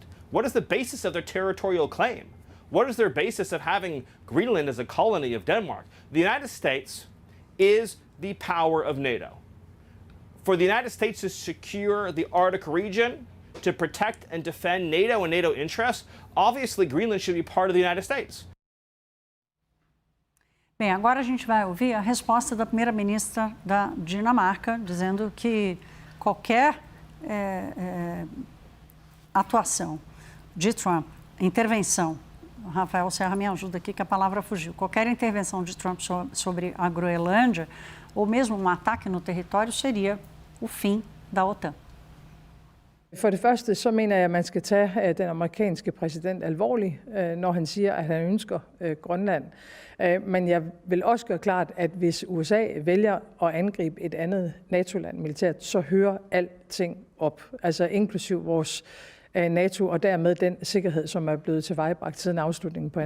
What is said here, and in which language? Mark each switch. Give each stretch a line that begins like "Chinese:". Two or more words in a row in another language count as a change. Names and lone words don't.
English: What is the basis of their territorial claim? What is their basis of having Greenland as a colony of Denmark? The United States is the power of NATO. For the United States to secure the Arctic region, to protect and defend NATO and NATO interests, obviously Greenland should be part of the United States.
Portuguese: Bem, agora a gente vai ouvir a resposta da primeira-ministra da Dinamarca, dizendo que qualquer atuação de Trump, intervenção, Rafael Serra me ajuda aqui que a palavra fugiu, qualquer intervenção de Trump sobre a Groenlândia, ou mesmo um ataque no território, seria o fim da OTAN.
Danish: For det første, så mener jeg, at man skal tage den amerikanske præsident alvorligt, når han siger, at han ønsker Grønland. Men jeg vil også gøre klart, at hvis USA vælger at angribe et andet NATO-land militært, så hører alting op, altså inklusiv vores NATO og dermed den sikkerhed, som er blevet tilvejebragt siden afslutningen på 2.